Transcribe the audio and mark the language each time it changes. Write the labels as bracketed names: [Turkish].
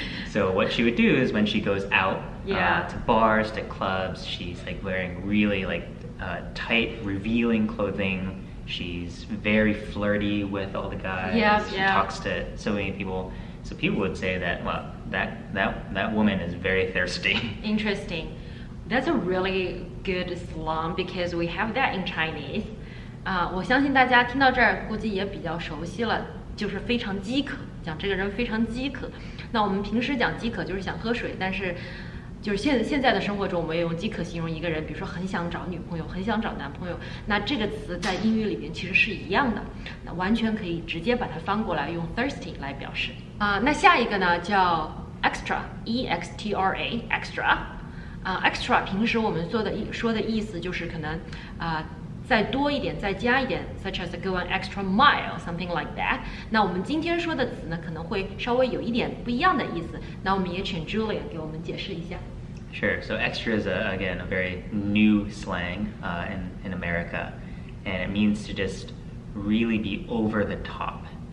[English] So what she would do is when she goes out to bars, to clubs, she's like wearing really tight, revealing clothing. She's very flirty with all the guys. She talks to so many people. So people would say that, well, that woman is very thirsty. Interesting. That's a really good slang because we have that in Chinese. [Chinese] 我相信大家听到这儿估计也比较熟悉了，就是非常饥渴，讲这个人非常饥渴。那我们平时讲饥渴就是想喝水，但是就是现在的生活中，我们也用饥渴形容一个人，比如说很想找女朋友，很想找男朋友。那这个词在英语里边其实是一样的，那完全可以直接把它翻过来用 thirsty 来表示。那下一个呢叫 extra，extra extra 平时我们说的意思就是可能再多一点，再加一点 ， [English] such as go an extra mile, something like that。 [Chinese] 那我们今天说的词呢，可能会稍微有一点不一样的意思。那我们也请 Julia 给我们解释一下。 [English] Sure. So extra is again a very new slang in America, and it means to just really be over the top.